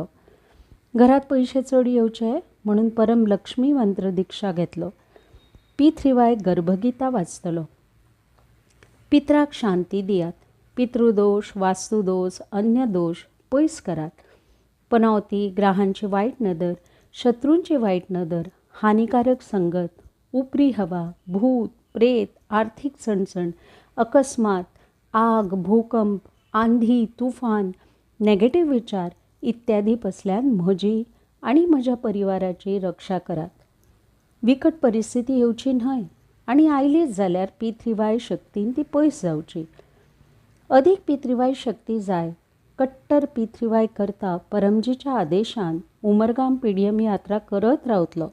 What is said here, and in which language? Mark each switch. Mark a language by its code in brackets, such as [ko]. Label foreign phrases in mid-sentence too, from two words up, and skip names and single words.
[kok] घरात पयशे चड येवचे म्हणून परम लक्ष्मी मंत्र दिक्षा घेतलो. पिथ्रीवाय गर्भगिता वाचतलो. पित्राक शांती दियात. पितृदोष, वास्तुदोष, अन्य दोष पयस करात. पनवती, ग्रहांची वायट नदर, शत्रूंची वायट नदर, हानिकारक संगत, उपरी हवा, भूत, प्रेत, आर्थिक चणचण, अकस्मात, आग, भूकंप, आंधी, तुफान, नेगेटिव्ह विचार इत्यादी पसल्यान म्हजी आणि म्हज्या परिवाराची रक्षा करात. विकट परिस्थिती येवची न्हय आनी आयलीच जाल्यार पिथ्रीवाय शक्तीन ती पयस जावची. अदीक पिथ्रीवाय शक्ती जाय. कट्टर पिथ्रीवाय करता परमजीच्या आदेशान उमरगाम पीडीएम यात्रा करत रावतलो.